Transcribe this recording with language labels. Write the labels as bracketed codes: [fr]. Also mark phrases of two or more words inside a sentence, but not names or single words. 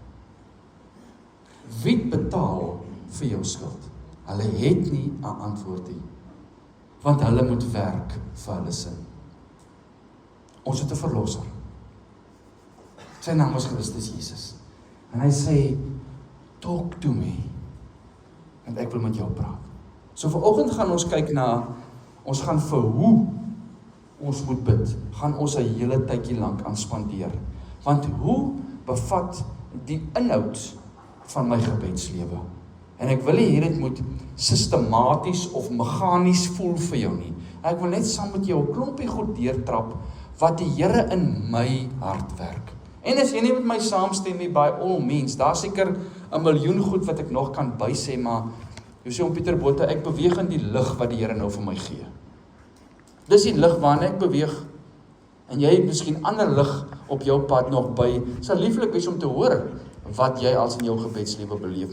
[af] Wie betaal vir jou skuld? Hulle het nie 'n antwoord nie, want hulle moet werk vir hulle sin. Ons het 'n verlosser. Sy naam is Christus Jesus. En hy sê, [en] talk to me, [af] want ek wil met jou praat. So vanoggend gaan ons kyk na, ons gaan vir hoe ons moet bid, gaan ons 'n hele tydjie lank aan spandeer. Want hoe bevat die inhoud van my gebedslewe? En ek wil nie dit moet sistematies of meganies voel vir jou nie. Ek wil net saam met jou 'n klompie goed deurtrap, wat die Here in my hart werk. En as jy nie met my saamstem nie, [en] by all means, [af] daar seker 1 miljoen goed wat ek nog kan bysê, maar Jy sê om Pieter Botha, ek beweeg in die lig wat die Here nou vir my gee. Dis die lig waarna ek beweeg. En jy het miskien ander lig op jou pad nog by. Sal lieflik wees om te hoor wat jy als in jou gebedslewe beleef.